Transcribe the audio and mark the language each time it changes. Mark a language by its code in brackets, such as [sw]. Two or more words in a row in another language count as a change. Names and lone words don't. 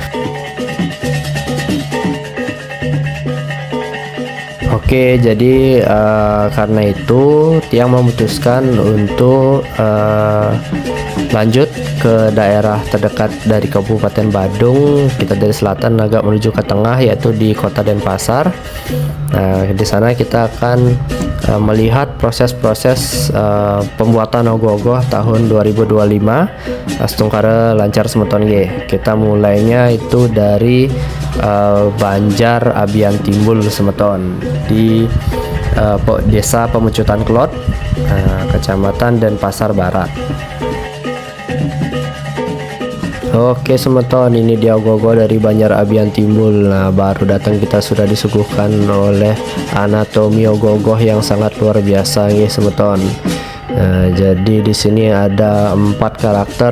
[id] Oke, jadi karena itu tiang memutuskan untuk lanjut ke daerah terdekat dari Kabupaten Badung. Kita dari selatan agak menuju ke tengah, yaitu di Kota Denpasar. Nah, di sana kita akan melihat proses-proses pembuatan ogoh-ogoh tahun 2025 astungkara lancar semeton G. Kita mulainya itu dari Banjar Abian Timbul semeton di Desa Pemecutan Klot, Kecamatan Denpasar Barat. Oke semeton, ini dia ogoh-ogoh dari Banjar Abian Timbul. Nah, baru datang kita sudah disuguhkan oleh anatomi ogoh-ogoh yang sangat luar biasa nih semeton. Nah, jadi di sini ada 4 karakter.